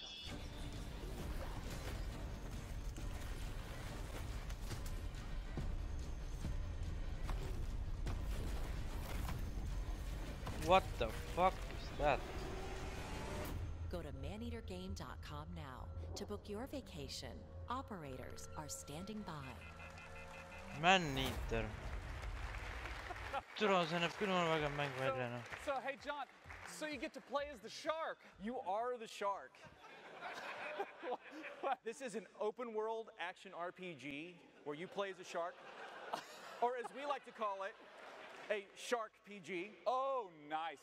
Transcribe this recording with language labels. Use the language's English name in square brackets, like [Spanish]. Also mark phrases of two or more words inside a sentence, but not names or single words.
[English] What the fuck is that? Go to maneatergame.com now to book your vacation. Operators are standing by. Man-eater. [Estonian] Türa, see näeb küll väga mäng välja, noh. [English] So, hey John, so you get to play as the shark. You are the shark. This is an open world action RPG where you play as a shark, or as we like to call it, a shark PG. Oh, nice.